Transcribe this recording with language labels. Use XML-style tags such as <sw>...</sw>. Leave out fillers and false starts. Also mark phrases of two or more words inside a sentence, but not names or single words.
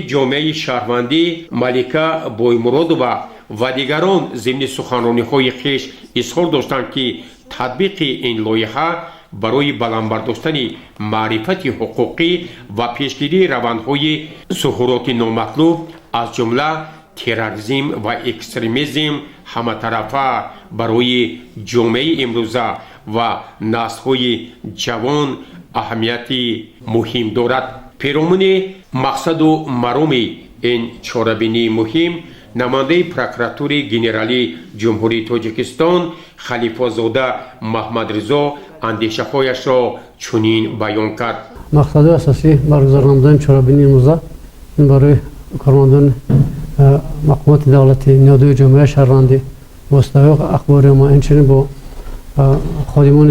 <tg>Ҷомеаи шаҳрвандӣ Малика Боймуродова ва дигарон зимни суханрониҳои хеш изҳор доштанд, ки татбиқи ин лоиҳа барои баландбардоштани маърифати ҳуқуқӣ ва пешгирии равандҳои зуҳуроти номатлуб аз ҷумла терроризм ва экстремизм ҳаматарафа барои ҷомеаи имрӯза ва наслҳои ҷавон аҳамияти муҳим дорад. پیرامون мақсаду мароми ин чорабинии муҳим намояндаи прокуратури генералии ҷумҳурии тоҷикистон халифозода маҳмадризо андешаҳояшро чунин баён кард. мақсади асосии баргузор намудани чорабинии имрӯза ин барои кормандони мақомоти давлати ниёдои ҷомеаи шаҳрвандӣ воситаҳои ахбори омма инчунин бо ходимони</tg>